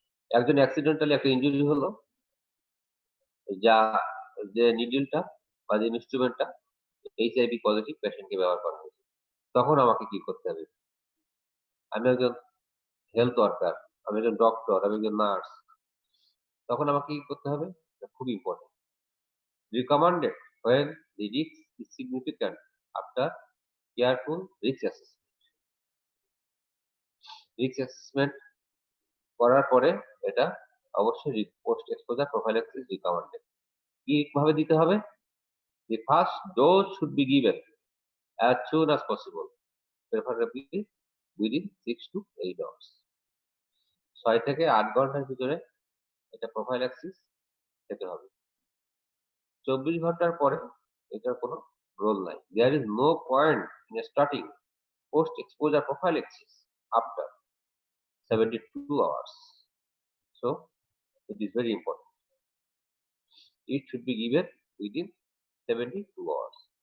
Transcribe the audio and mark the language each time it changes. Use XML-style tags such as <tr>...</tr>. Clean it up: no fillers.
<bn>একজন অ্যাক্সিডেন্টালি একটা ইনজুরি হলো, যা যে নিডলটা বা যে ইনস্ট্রুমেন্টটা এইচআইভি পজিটিভ পেশেন্টকে ব্যবহার করা হয়েছে, তখন আমাকে কি করতে হবে? আমি একজন হেলথ ওয়ার্কার, আমি একজন ডক্টর, আমি একজন নার্স, তখন আমাকে কি করতে হবে? খুব important.</bn> <en>Recommended when the risk is significant after careful risk assessment.</en> <bn>Risk assessment করার পরে এটা অবশ্যই পোস্ট এক্সপোজার প্রোফাইল্যাক্সিস রিকমেন্ডেড। কিভাবে দিতে হবে?</bn> <en>The first dose should be given as soon as possible, preferably within 6 to 8 hours.</en> <bn>6 থেকে 8 ঘন্টার ভিতরে এটা প্রোফাইল্যাক্সিস খেতে হবে। 24 ঘন্টার পরে এটার কোনো রোল নাই।</bn> <en>There is no point in starting post-exposure prophylaxis after 72 hours. So, it is very important. It should be given within 72 hours.</en>